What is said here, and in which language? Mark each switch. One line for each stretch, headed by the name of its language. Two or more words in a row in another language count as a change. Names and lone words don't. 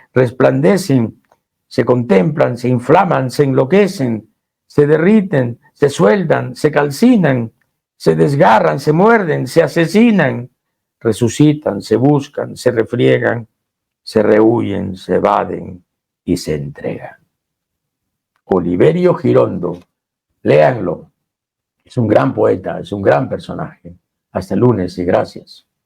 Spanish: resplandecen, se contemplan, se inflaman, se enloquecen, se derriten, se sueldan, se calcinan, se desgarran, se muerden, se asesinan, resucitan, se buscan, se refriegan, se rehuyen, se evaden y se entregan. Oliverio Girondo, léanlo. Es un gran poeta, es un gran personaje. Hasta el lunes y gracias.